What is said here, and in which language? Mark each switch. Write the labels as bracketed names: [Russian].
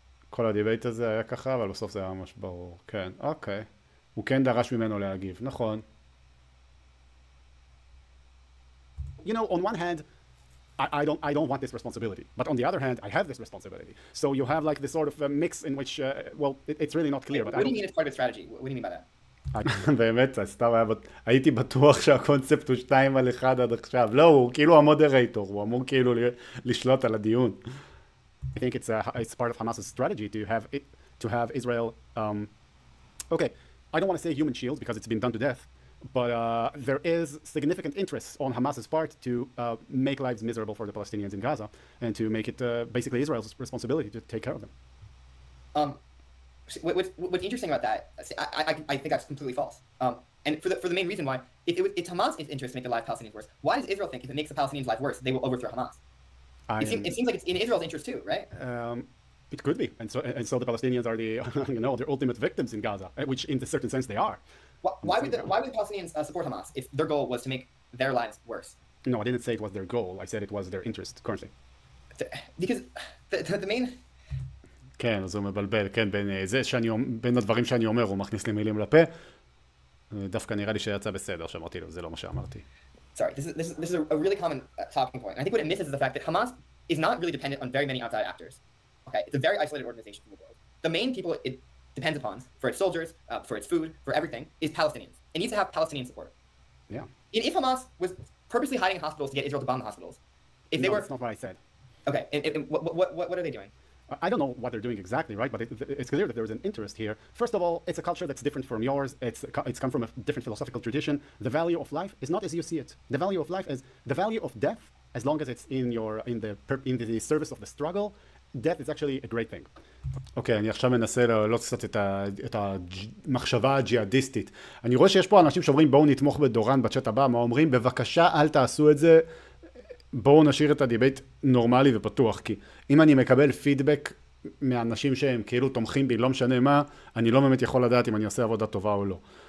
[Hebrew] כל הדיבייט הזה היה ככה, אבל בסוף זה היה ממש ברור. כן, אוקיי. הוא כן דרש ממנו להגיב, נכון. [English] On one hand, I don't want this responsibility, but on the other hand, I have this responsibility. So you have like this sort of a mix in which, it's really not clear. What do you mean it's part of the strategy? What do you mean by that? [Hebrew] באמת, סתם הייתי בטוח שהקונספט הוא 2 על 1 עד עכשיו. לא, הוא כאילו המודרייטור, הוא אמור כאילו לשלוט על הדיון. [English] I think it's part of Hamas's strategy to have Israel. Okay, I don't want to say human shields because it's been done to death, but there is significant interest on Hamas's part to make lives miserable for the Palestinians in Gaza and to make it basically Israel's responsibility to take care of them. What's interesting about that? I think that's completely false. And for the main reason why, if it's Hamas' interest to make the lives of Palestinians worse, why does Israel think if it makes the Palestinians' life worse, they will overthrow Hamas? It seems like it's in Israel's interest too, right? It could be, and so the Palestinians are the the ultimate victims in Gaza, which in a certain sense they are. Why would the Palestinians support Hamas if their goal was to make their lives worse? No, I didn't say it was their goal. I said it was their interest currently. Because the main... [Hebrew] כן, אז הוא מבלבל, כן, בין הדברים שאני אומר, הוא מכניס לי מילים לפה. דווקא נראה לי שיצא בסדר, שאמרתי לו, זה לא מה שאמרתי. [English] Sorry, this is a really common talking point. I think what it misses is the fact that Hamas is not really dependent on very many outside actors. Okay, it's a very isolated organization from the world. The main people it depends upon for its soldiers, for its food, for everything, is Palestinians. It needs to have Palestinian support. Yeah. If Hamas was purposely hiding in hospitals to get Israel to bomb the hospitals, if they were... that's not what I said. Okay, and what are they doing? I don't know what they're doing exactly, right? But it's clear that there's an interest here. First of all, it's a culture that's different from yours. It's come from a different philosophical tradition. The value of life is not as you see it. The value of life is the value of death, as long as it's in the service of the struggle. Death is actually a great thing. [Hebrew] אוקיי, אני עכשיו מנסה להעלות קצת את המחשבה הג'יהאדיסטית. אני רואה שיש פה אנשים שאומרים בואו נתמוך בדורן בצ'אט הבא, מה אומרים? בבקשה אל תעשו את זה, בואו נשאיר את הדיבייט נורמלי ופתוח, כי אם אני מקבל פידבק מאנשים שהם כאילו תומכים בי, לא משנה מה, אני לא באמת יכול לדעת אם אני עושה עבודה טובה או לא.